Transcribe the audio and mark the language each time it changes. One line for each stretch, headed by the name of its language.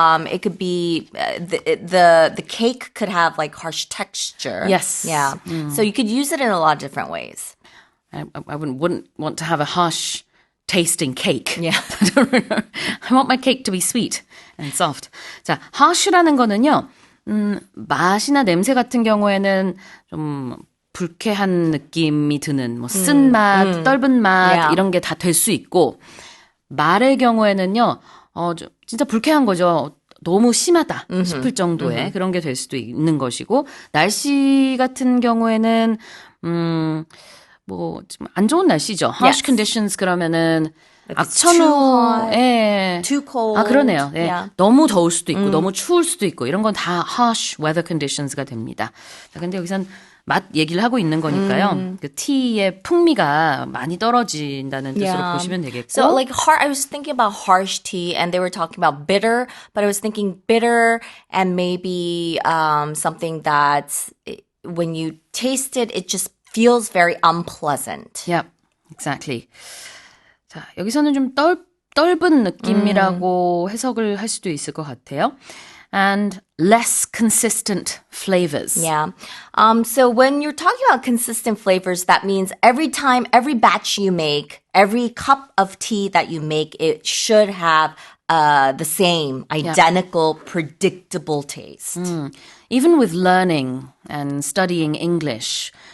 English: It could be the cake could have like harsh texture. Yes. Yeah. So you could use it in a lot of different ways. I wouldn't want to have a harsh tasting cake. Yeah. I want my cake to be sweet and soft.
Korean: 자, harsh라는 거는요, 맛이나 냄새 같은 경우에는 좀 불쾌한 느낌이 드는, 뭐, 쓴 맛, 떫은 맛,
English: Yeah.
Korean: 이런 게 다 될 수 있고, 말의 경우에는요, 진짜 불쾌한 거죠. 너무 심하다 싶을 정도의 그런 게 될 수도 있는 것이고, 날씨 같은 경우에는, 뭐, 좀 안 좋은 날씨죠.
English: harsh Yes.
Korean: conditions 그러면은,
English: If it's too hot,
Korean: 악천후에,
English: too cold.
Korean: 그러네요. 예.
English: Yeah.
Korean: 너무 더울 수도 있고, 너무 추울 수도 있고, 이런 건 다
English: harsh weather conditions
Korean: 가 됩니다. 자, 근데 여기선 맛 얘기를 하고 있는 거니까요. 그 티의 풍미가 많이 떨어진다는 뜻으로 보시면 되겠고.
English: So like I was thinking about harsh tea and they were talking about bitter, but I was thinking bitter and maybe something that's when you taste it, it just feels very unpleasant. Yeah, exactly.
Korean: 자, 여기서는 좀 떫은 느낌이라고 해석을 할 수도 있을 것 같아요.
English: And less consistent flavors. Yeah. So when you're talking about consistent flavors, that means every time, every batch you make, every cup of tea that you make, it should have the same, identical, predictable taste. Even with learning and studying English,